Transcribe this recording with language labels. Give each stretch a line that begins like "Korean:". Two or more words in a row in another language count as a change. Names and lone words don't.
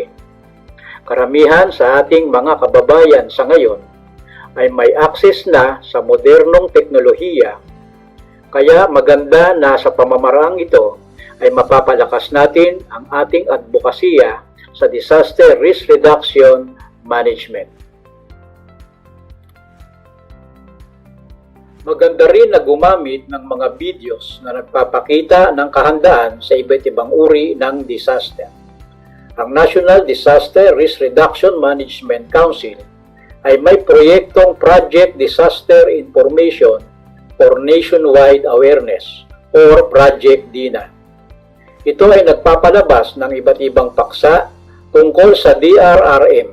Filipino: Karamihan sa ating mga kababayan sa ngayon ay may access na sa modernong teknolohiya, kaya maganda na sa pamamaraang ito ay mapapalakas natin ang ating advokasya sa
English: disaster risk reduction management.
Filipino: Maganda rin na gumamit ng mga videos na nagpapakita ng kahandaan sa iba't ibang uri ng disaster. Ang National Disaster Risk Reduction Management Council ay may proyektong Project Disaster Information for Nationwide Awareness or Project DINA. Ito ay nagpapalabas ng iba't ibang paksa tungkol sa DRRM.